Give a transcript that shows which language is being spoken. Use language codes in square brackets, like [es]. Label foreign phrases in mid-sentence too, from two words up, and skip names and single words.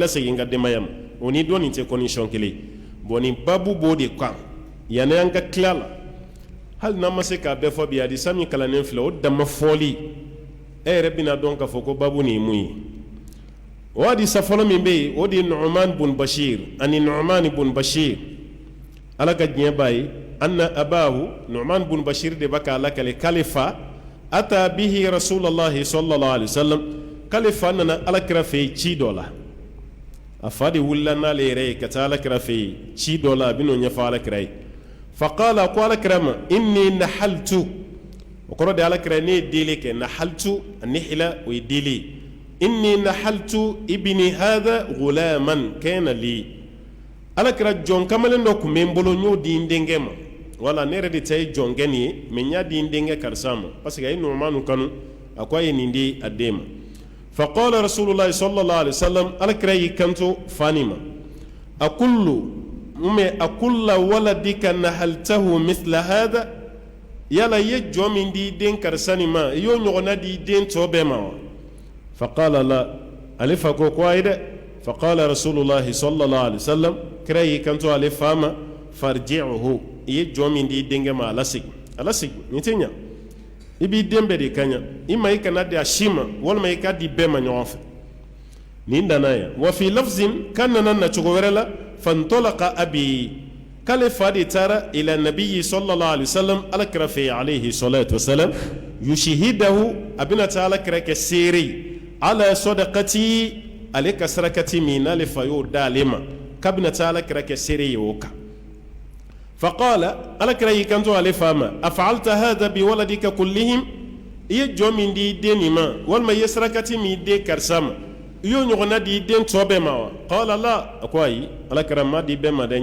[bm] lasegin ka denbaya ma o ni dɔ nin tɛ condition kelen bon nin babu b'o de kan yanni an ka tila la hali n'an ma se k'a bɛɛ fɔ bi hadisa min kalannen filɛ o dama fɔli e yɛrɛ bɛna dɔn k'a fɔ ko babu nin ye mun ye o hadisa fɔlɔ min bɛ yen o de ye Nu'man bun Bashir ani Nu'man bun Bashir ala ka diɲɛ b'a ye [ar] أن أباه [bm] Nu'man bun Bashir de b'a k'a lakale k'ale fa [ar] أتى به رسول الله صلى الله عليه وسلم [bm] k'ale fa nana alakira fɛ yen ci dɔ la a fa de wulila n'ale yɛrɛ ye ka taa alakira fɛ yen ci dɔ la a bɛ n'o ɲɛfɔ alakira ye faqala ko alakira ma [ar] إني نحلت [bm] o kɔrɔ de alakira ne ye deli kɛ [ar] نحلت نحلة [bm] o ye deli [ar] إني نحلت ابني هذا غلاما كان لي [bm] alakira jɔn kamalen dɔ tun bɛ n bolo n y'o di n denkɛ ma wala ne yɛrɛ de ta ye jɔnkɛ nin ye mais n y'a di n denkɛ karisa ma parce que a ye Nu'manu kanu a ko a ye nin di a den ma [ar] فقال رسول الله صلى الله عليه وسلم [bm] alakira y'i kanto fani ma a [ar] أكل ولدك نحلته مثل هذا [bm] yala ye jɔn min di den karisa nin ma i y'o ɲɔgɔnna di den tɔ bɛɛ ma wa [ar] فقال لا [bm] ale fa ko ayi dɛ [ar] فقال رسول الله صلى الله عليه وسلم [bm] kira y'i kanto ale fa ma farji'uhu i ye jɔn min di denkɛ ma ala segin nin tɛ ɲa i b'i den bɛɛ de ka ɲa i ma i kana di a si ma walima i ka di bɛɛ ma ɲɔgɔn fɛ nin danna yan [ar] وفي لفظ [bm] kan nana nacogo wɛrɛ la [ar] فانطلق أبي [bm] k'ale fa de taara [ar] إلى النبي صلى الله عليه وسلم [bm] alakira fɛ [ar] عليه الصلاة والسلام [bm] yushihidahu a bɛna taa alakira kɛ seere [ar] على صدقتي [bm] ale ka sarakati min n'ale fa y'o da ale ma k'a bɛna taa alakira kɛ seere ye o kan faqala alakira y'i kanto ale fa ma [ar] أفعلت هذا بولدك كلهم [bm] i ye jɔn min di i den nin ma walima i ye sarakati min i den karisa ma i y'o ɲɔgɔnna di i den tɔ bɛɛ ma [ar] وقال لا [bm] a ko ayi alakira ma di bɛɛ ma dɛ n